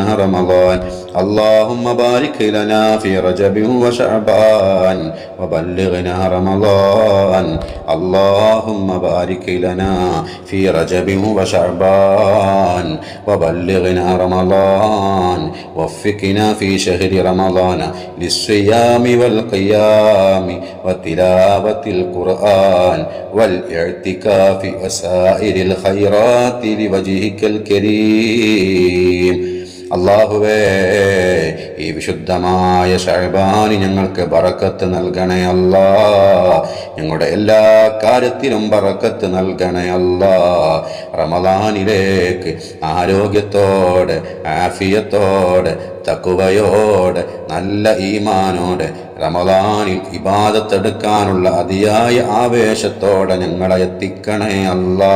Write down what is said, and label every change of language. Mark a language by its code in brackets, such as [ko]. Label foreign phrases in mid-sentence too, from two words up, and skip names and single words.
[ar] رمضان اللهم بارك لنا في رجب وشعبان وبلغنا رمضان اللهم بارك لنا في رجب وشعبان وبلغنا رمضان وفقنا في شهر رمضان للصيام والقيام وتلاوة القرآن والاعتكاف وسائر الخيرات لوجهك الكريم. [ml] അല്ലാഹുവേ, ഈ വിശുദ്ധമായ ശഅബാൻ ഞങ്ങൾക്ക് ബറക്കത്ത് നൽകണേ അല്ലാ. ഞങ്ങളുടെ എല്ലാ കാര്യത്തിലും ബറക്കത്ത് നൽകണേ അല്ലാ. റമളാനിലേക്ക് ആരോഗ്യത്തോടെ, ആഫിയത്തോടെ, തഖ്വയോടെ, നല്ല ഈമാനോടെ റമളാനിൽ ഇബാദത്തെടുക്കാനുള്ള അതിയായ ആവേശത്തോടെ ഞങ്ങളെ എത്തിക്കണേ അല്ലാ.